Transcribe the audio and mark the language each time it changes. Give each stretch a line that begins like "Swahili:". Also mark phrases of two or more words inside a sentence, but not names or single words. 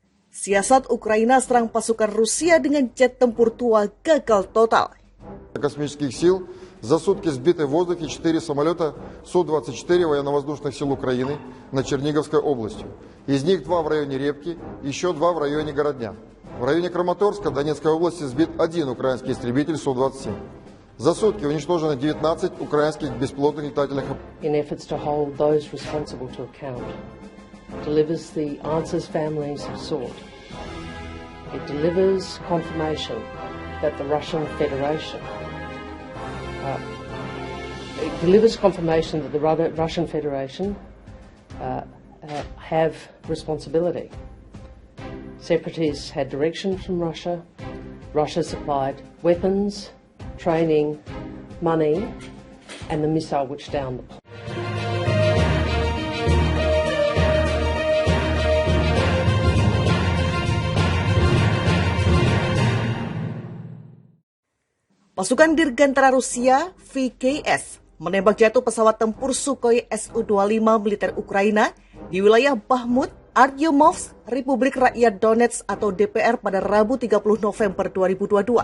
Indonesian: Siasat Ukraina serang pasukan Rusia dengan jet tempur tua gagal total.
Russian: Космических сил за сутки сбиты в воздухе 4 самолета Су-24 военно-воздушных сил Украины над Черниговской областью. Из них 2 в районе Репки, еще 2 в районе Городня. В районе Краматорска Донецкой области сбит 1 украинский истребитель Су-27. За сутки уничтожено 19 украинских беспилотных летательных аппаратов.
English: In efforts to hold those responsible to account, delivers the answers families have sought. It delivers confirmation that the Russian Federation have responsibility. Separatists had direction from Russia. Russia supplied weapons, training, money, and the missile which downed the plane.
Indonesian: Pasukan Dirgantara Rusia VKS menembak jatuh pesawat tempur Sukhoi Su-25 militer Ukraina di wilayah Bakhmut, Artyomovsk, Republik Rakyat Donetsk atau DPR pada Rabu 30 November 2022.